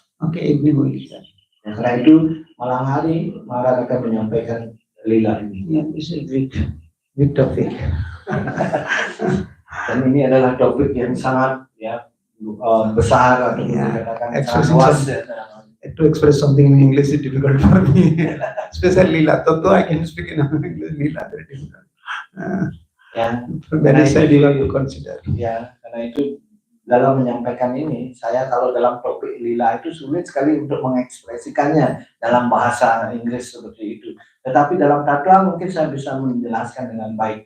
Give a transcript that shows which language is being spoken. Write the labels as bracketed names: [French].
[English] Okay, evening. [Indonesian] Ya, karena itu malam hari Maharaj akan menyampaikan lila ini. [English] Yeah, this is big topic. [Indonesian] Dan ini adalah topik yang sangat ya besar atau dikatakan sangat luas. [English] To express something in English is difficult for me, especially Lila. Though I can speak in English, Lila very difficult. Very sad you have to consider. [Indonesian] Ya, karena itu dalam menyampaikan ini, saya kalau dalam topik lila itu sulit sekali untuk mengekspresikannya dalam bahasa Inggris seperti itu. Tetapi dalam tatwa mungkin saya bisa menjelaskan dengan baik.